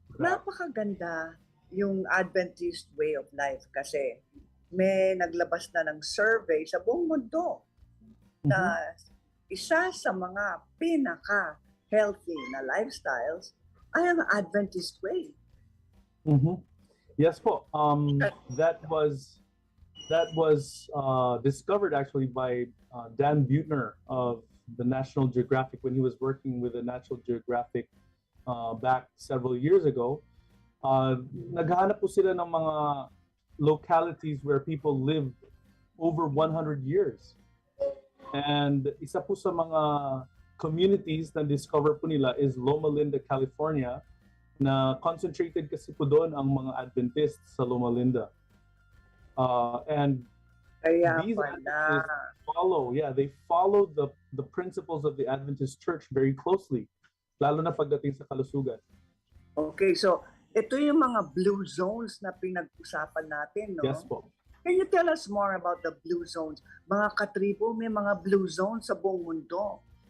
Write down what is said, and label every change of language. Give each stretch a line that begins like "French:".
Filipino: Napakaganda yung Adventist way of life kasi may naglabas na ng survey sa buong mundo na isa sa mga pinaka-healthy na lifestyles ay ang Adventist way.
English: Yes po. That was That was discovered actually by Dan Buettner of the National Geographic when he was working with the National Geographic back several years ago.
Filipino: Naghahanap po sila ng mga
English: localities where people lived over 100 years.
Filipino: And isa po sa mga communities na discover po nila is Loma Linda, California, na concentrated kasi po doon ang mga Adventists sa Loma Linda. And Kaya
English: these
Filipino: pala.
English: Adventists they follow the principles of the Adventist Church very closely,
Filipino: lalo na pagdating sa kalusugan. Okay, so ito yung mga blue zones na pinag-usapan natin, no?
English: Yes po. Can you tell us more about the blue zones?
Filipino: Mga katribo, may mga blue zones sa buong mundo.